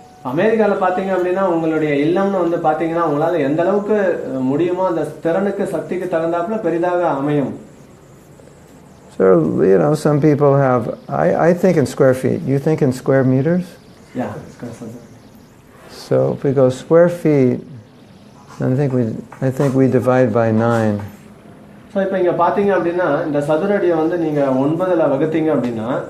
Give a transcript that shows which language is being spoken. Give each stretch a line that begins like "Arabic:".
Tamil: அமெரிக்கால பாத்தீங்க அப்படின்னா உங்களுடைய இல்லம்னு வந்து பாத்தீங்கன்னா உங்களால எந்த அளவுக்கு முடியுமோ அந்த திறனுக்கு சக்திக்கு தகுந்தாப்புல பெரிதாக அமையும்.
English: So some people have. I think in square feet. You think in square meters? Yeah. So if we go square feet, I think we divide by 9.
Tamil: So இப்போ இங்கே பார்த்தீங்க அப்படின்னா இந்த சதுர அடியை வந்து நீங்கள் 9ல் வகுத்தீங்க அப்படின்னா